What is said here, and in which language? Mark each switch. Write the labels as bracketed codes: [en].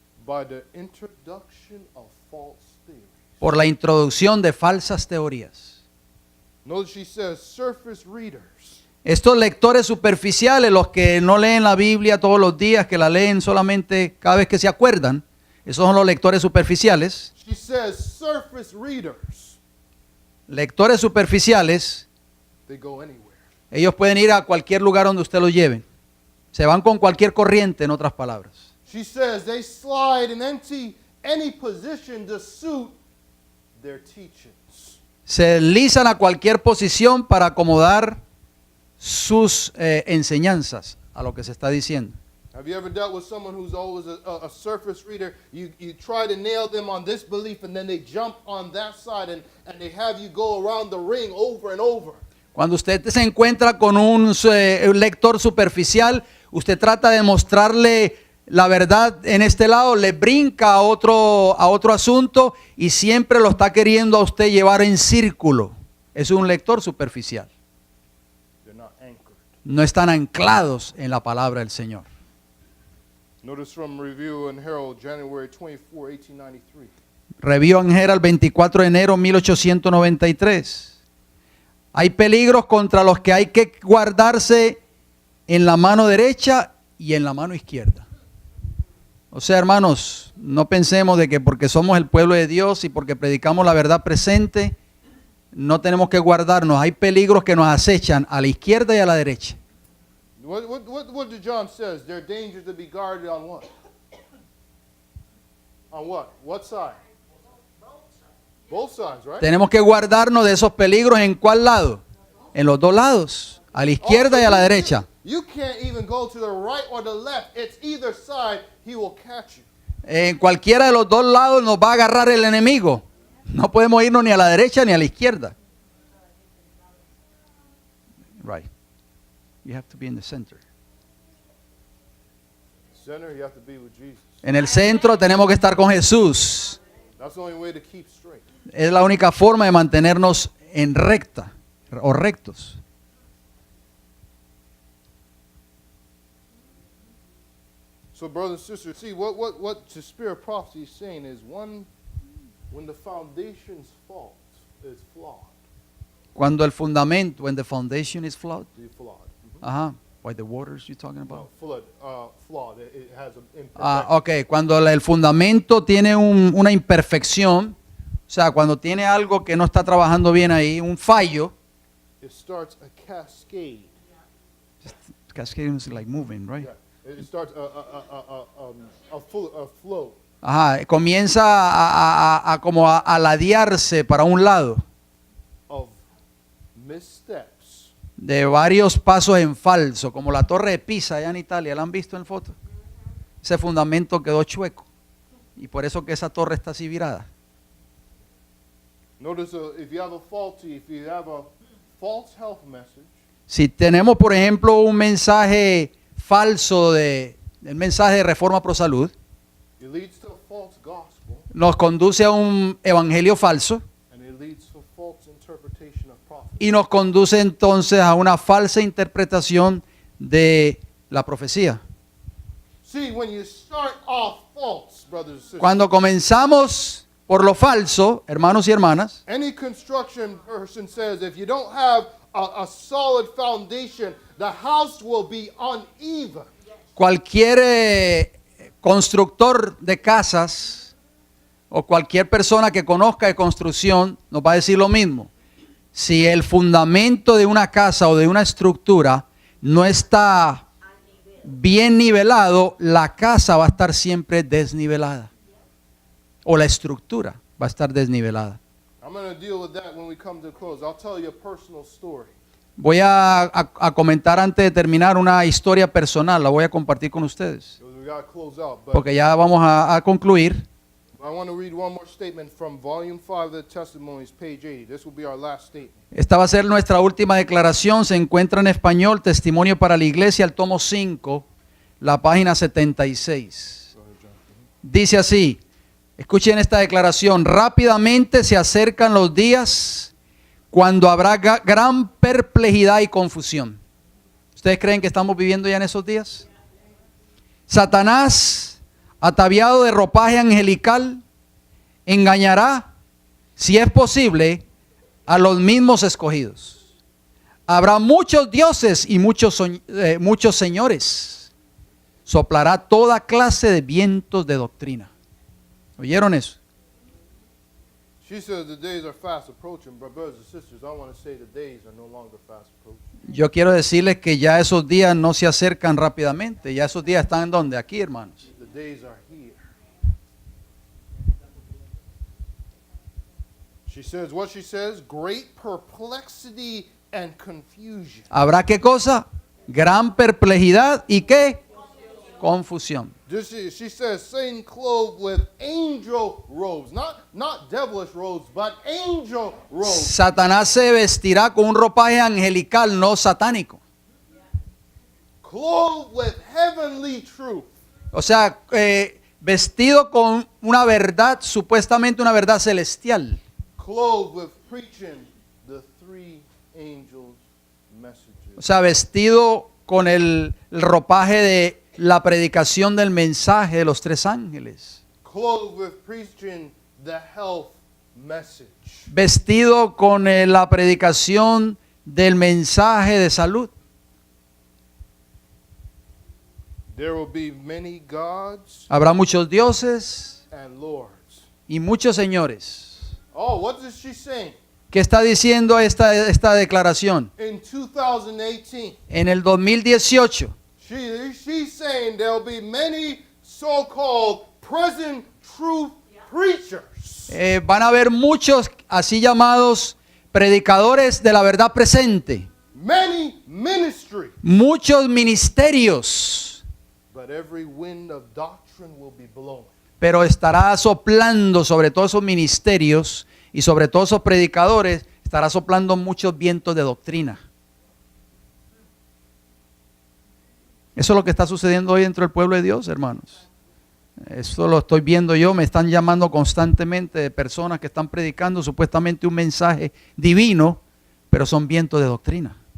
[en] by the introduction of false theories. [es] por la introducción de falsas teorías. [en] Notice she says surface readers. [es] Estos lectores superficiales, los que no leen la Biblia todos los días, que la leen solamente cada vez que se acuerdan, esos son los lectores superficiales. [en] She says surface readers. [es] Lectores superficiales, [en] They go anywhere. [es] ellos pueden ir a cualquier lugar donde usted los lleve. Se van con cualquier corriente, en otras palabras. [en] She says they slide in any position to suit their teachings. [es] Se deslizan a cualquier posición para acomodar sus enseñanzas a lo que se está diciendo. [en] Have you ever dealt with someone who's always a surface reader? You try to nail them on this belief and then they jump on that side and they have you go around the ring over and over. [es] Cuando usted se encuentra con un lector superficial, usted trata de mostrarle la verdad en este lado, le brinca a otro asunto y siempre lo está queriendo a usted llevar en círculo. Es un lector superficial. [en] They're not anchored. [es] No están anclados en la palabra del Señor. [en] Notice from Review and Herald, January 24, 1893. [es] Review and Herald, 24 de enero 1893. Hay peligros contra los que hay que guardarse en la mano derecha y en la mano izquierda. O sea, hermanos, no pensemos de que porque somos el pueblo de Dios y porque predicamos la verdad presente, no tenemos que guardarnos. Hay peligros que nos acechan a la izquierda y a la derecha. [en] What did John says? There are dangers to be guarded on what? On what? What side? Both sides, right? [es] Tenemos que guardarnos de esos peligros. ¿En cuál lado? En los dos lados, a la izquierda y a la derecha. [en] You can't even go to the right or the left. It's either side, he will catch you. [es] En cualquiera de los dos lados nos va a agarrar el enemigo. No podemos irnos ni a la derecha ni a la izquierda. [en] Right. You have to be in the center. Center, you have to be with Jesus. [es] En el centro tenemos que estar con Jesús. [en] That's the only way to keep straight. [es] Es la única forma de mantenernos en recta o rectos. [en] So, brothers and sisters, see what the spirit of prophecy is saying is when the foundation's fault is flawed. [es] Cuando el fundamento, [en] when the foundation is flawed. The flawed. Ajá. By the waters you're talking about. Flawed. It has an imperfection. [es] Ok, cuando el fundamento tiene una imperfección, o sea, cuando tiene algo que no está trabajando bien ahí, un fallo. [en] It starts a cascade. Cascading is like moving, right? Yeah. It starts a flow. [es] Ajá, comienza a como a ladearse para un lado, [en] Of missteps. [es] de varios pasos en falso, como la torre de Pisa allá en Italia. ¿La han visto en foto? Ese fundamento quedó chueco y por eso que esa torre está así virada. [en] Notice if you have a false health message, [es] Si tenemos, por ejemplo, un mensaje falso del mensaje de Reforma Pro Salud, [en] it leads to a false gospel, [es] nos conduce a un evangelio falso [en] and it leads to a false interpretation of prophecy. [es] y nos conduce entonces a una falsa interpretación de la profecía. [en] See, when you start off false, brothers and sisters, [es] Cuando comenzamos por lo falso, hermanos y hermanas, [en] any construction person says if you don't have a solid foundation, the house will be uneven. [es] cualquier constructor de casas o cualquier persona que conozca de construcción nos va a decir lo mismo. Si el fundamento de una casa o de una estructura no está bien nivelado, la casa va a estar siempre desnivelada. O la estructura va a estar desnivelada. [en] I'm going to deal with that when we come to close. I'll tell you a personal story. [es] Voy a comentar antes de terminar una historia personal, la voy a compartir con ustedes. [en] Because we got to close out. But [es] Porque ya vamos a concluir. [en] I want to read one more statement from Volume 5 of the Testimonies, page 80. This will be our last statement. [es] Esta va a ser nuestra última declaración. Se encuentra en español, Testimonio para la Iglesia, el tomo 5, la página 76. Dice así, escuchen esta declaración: rápidamente se acercan los días cuando habrá gran perplejidad y confusión. ¿Ustedes creen que estamos viviendo ya en esos días? Satanás, ataviado de ropaje angelical, engañará, si es posible, a los mismos escogidos. Habrá muchos dioses y muchos señores. Soplará toda clase de vientos de doctrina. ¿Oyeron eso? [en] She says the days are fast approaching, but brothers and sisters, I want to say the days are no longer fast approaching. [es] Yo quiero decirles que ya esos días no se acercan rápidamente. Ya esos días están ¿dónde? Aquí, hermanos. [en] The days are here. She says what she says, great perplexity and confusion. [es] ¿Habrá qué cosa? Gran perplejidad y qué? Confusión. [en] She says Satan clothed with angel robes, not devilish robes, but angel robes. [es] Satanás se vestirá con un ropaje angelical, no satánico. [en] Clothed with heavenly truth. [es] O sea, vestido con una verdad, supuestamente una verdad celestial. [en] Clothed with preaching the three angels' messages. [es] O sea, vestido con el ropaje de la predicación del mensaje de los tres ángeles. [en] Clothed with preaching the health message. [es] Vestido con la predicación del mensaje de salud. [en] There will be many gods [es] Habrá muchos dioses [en] and lords. [es] y muchos señores. [en] Oh, what is she saying? [es] ¿Qué está diciendo esta declaración? [en] In 2018, [es] En el 2018, [en] she's saying there'll be many so-called present truth preachers. preachers. [es] Van a haber muchos así llamados predicadores de la verdad presente, [en] Many ministries. [es] muchos ministerios, [en] But every wind of doctrine will be blowing. [es] pero estará soplando sobre todos esos ministerios y sobre todos esos predicadores, estará soplando muchos vientos de doctrina. Eso es lo que está sucediendo hoy dentro del pueblo de Dios, hermanos. Eso lo estoy viendo yo, me están llamando constantemente de personas que están predicando supuestamente un mensaje divino, pero son vientos de doctrina.